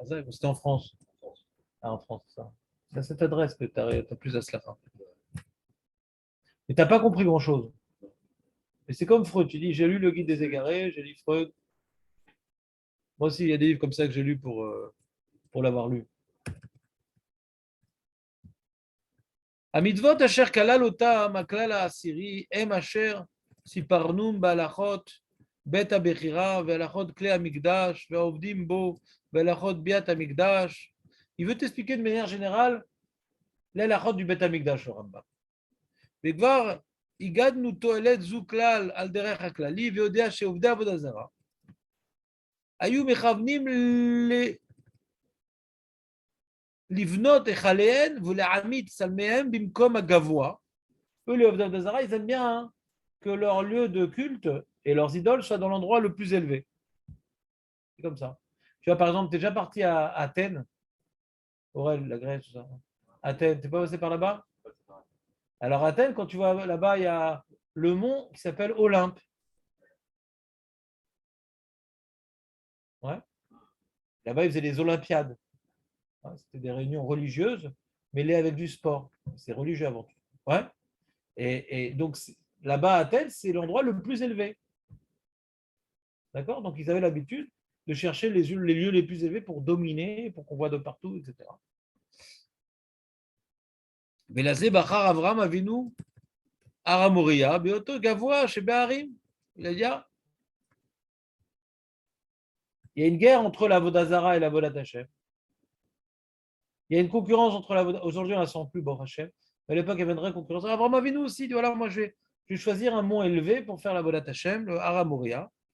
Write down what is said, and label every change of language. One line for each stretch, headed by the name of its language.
French: C'était en France. Ah, en France, ça. C'est à cette adresse que tu as plus à se la fin. Mais tu n'as pas compris grand-chose. Mais c'est comme Freud. Tu dis, j'ai lu le guide des égarés, j'ai lu Freud. Moi aussi, il y a des livres comme ça que j'ai lus pour l'avoir lu.
Hebrew: המצוות אשר כלל אותם הכלל העשירי הם אשר סיפרנום בהלכות בית הבחירה והלכות כלי המקדש והעובדים בו והלכות ביאת המקדש.
French: Il veut t'expliquer de manière générale
Hebrew: להלכות
French: du בית המקדש, הרמב"ם.
Hebrew: וכבר הגדנו תועלת זו כלל על דרך הכללי ויודע שעובדי עבודה זרה היו מכוונים לבנות היכליהן ולהעמיד צלמיהם במקום הגבוה.
French: Eux, les Ovdav d'Azara, ils aiment bien que leur lieu de culte et leurs idoles soient dans l'endroit le plus élevé. C'est comme ça. Tu vois, par exemple, tu es déjà parti à Athènes, Aurel, la Grèce, tout ça. Athènes, tu n'es pas passé par là-bas? Alors, Athènes, quand tu vois là-bas, il y a le mont qui s'appelle Olympe. Ouais. Là-bas, ils faisaient des Olympiades. C'était des réunions religieuses mêlées avec du sport. C'est religieux avant tout. Ouais. Et donc, là-bas, à Athènes, c'est l'endroit le plus élevé. D'accord? Donc, ils avaient l'habitude de chercher les lieux les plus élevés pour dominer, pour qu'on voit de partout, etc.
Hebrew: ולזה בחר אברהם אבינו הר המוריה בהיותו גבוה שבהרים.
French: Il a dit, il y a une guerre entre la Avodah Zara et la Avodat Hashem. Il y a une concurrence entre la Avodah. Aujourd'hui, on ne la sent plus, bon Hashem. Mais à l'époque, il y avait une vraie concurrence. Abraham Avinu aussi dit, voilà, moi, je vais choisir un mont élevé pour faire la Avodat Hashem, le Har HaMoriah.